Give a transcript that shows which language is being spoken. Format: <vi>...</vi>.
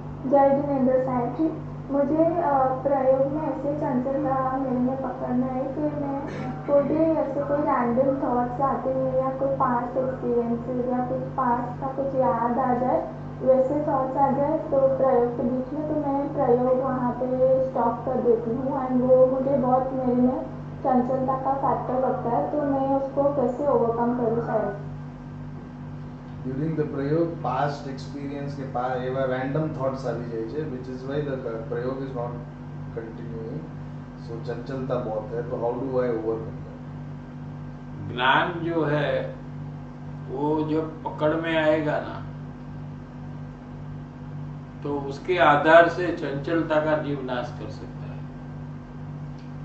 <hi>जय जिनेंद्र साहब जी, मुझे प्रयोग में ऐसे चंचलता मेरे में पकड़ना है कि मैं कोई भी ऐसे कोई रैंडम थॉट्स आते हैं या कोई पास्ट एक्सपीरियंसेस या कुछ पास्ट का कुछ याद आ जाए, वैसे थॉट्स आ जाए तो प्रयोग के बीच में, तो मैं प्रयोग वहाँ पे स्टॉप कर देती हूँ एंड वो मुझे बहुत मेरे में चंचलता का फैक्टर लगता है। तो मैं उसको कैसे ओवरकम करूँ सर?</hi> <en>During the પ્રયોગ past experience</en> <gu>કે એવા</gu> <en>random thoughts</en> <gu>આવી જાય છે,</gu> <en>which is why the પ્રયોગ is not continuing, so</en> <hi>चंचलता बहुत है।</hi> <en>तो how do I overcome that?</en> <hi>ज्ञान जो है वो जब पकड़ में आएगा ना तो उसके आधार से चंचलता का जीव नाश कर सकता है।</hi>